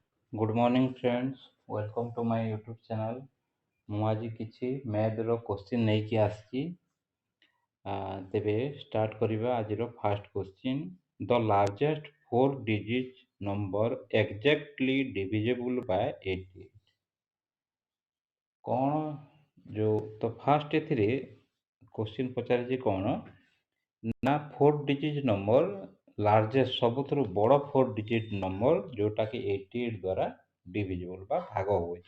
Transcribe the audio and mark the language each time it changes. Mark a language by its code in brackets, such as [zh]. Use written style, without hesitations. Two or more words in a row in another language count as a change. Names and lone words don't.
[en] Good morning friends, welcome to my YouTube channel. [or] ମୁଁ ଆଜି କିଛି [en] math's question [or] ନେଇକି ଆସିଛି। ତେବେ ଷ୍ଟାର୍ଟ କରିବା ଆଜିର [en] first question. The largest 4 digit number exactly divisible by 88. [or] କ'ଣ ଯେଉଁ ତ ଫାର୍ଷ୍ଟ ଏଥିରେ କ୍ୱେଶ୍ଚିନ୍ ପଚାରିଛି କ'ଣ ନା [en] 4 digit number largest [or] ସବୁଥିରୁ ବଡ଼ 4 digit ନମ୍ବର ଯେଉଁଟାକି 88 ଦ୍ୱାରା ଡିଭିଜେବୁଲ ବା ଭାଗ ହେଉଛି।